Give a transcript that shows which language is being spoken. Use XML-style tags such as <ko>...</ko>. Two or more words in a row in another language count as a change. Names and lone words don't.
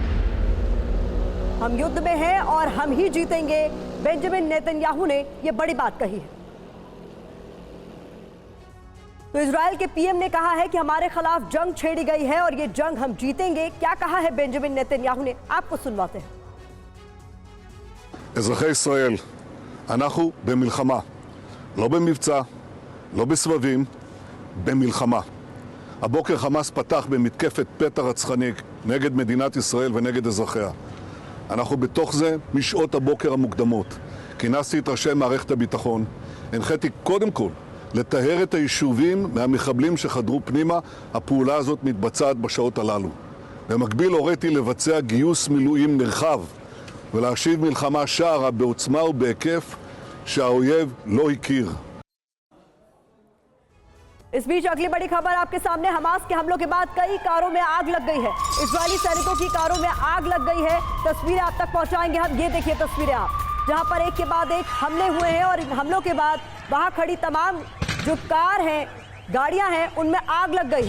<hi>हम युद्ध में हैं और हम ही जीतेंगे, बेंजामिन नेतन्याहू ने ये बड़ी बात कही है। तो इजरायल के पीएम ने कहा है कि हमारे खिलाफ जंग छेड़ी गई है और ये जंग हम जीतेंगे। क्या कहा है बेंजामिन नेतन्याहू ने, आपको सुनवाते हैं।</hi> <he>אזרחי ישראל, אנחנו במלחמה, לא במבצע, לא בסבבים, במלחמה. הבוקר חמאס פתח במתקפת פתע רצחני נגד מדינת ישראל ונגד אזרחיה. אנחנו בתוך זה משעות הבוקר המוקדמות. כינסתי את ראשי מערכת הביטחון, הנחיתי קודם כל לטהר את היישובים מהמחבלים שחדרו פנימה. הפעולה הזאת מתבצעת בשעות הללו. במקביל הוריתי לבצע גיוס מילואים נרחב ולהשיב מלחמה שערה בעוצמה ובהיקף שהאויב לא הכיר.</he> <hi>इस बीच अगली बड़ी खबर आपके सामने। हमास के हमलों के बाद कई कारों में आग लग गई है। इजरायली सैनिकों की कारों में आग लग गई है। तस्वीरें आप तक पहुंचाएंगे हम। ये देखिए तस्वीरें आप, जहां पर एक के बाद एक हमले हुए हैं और इन हमलों के बाद वहां खड़ी तमाम जो कार हैं, गाड़ियां हैं, उनमें आग लग गई है।</hi>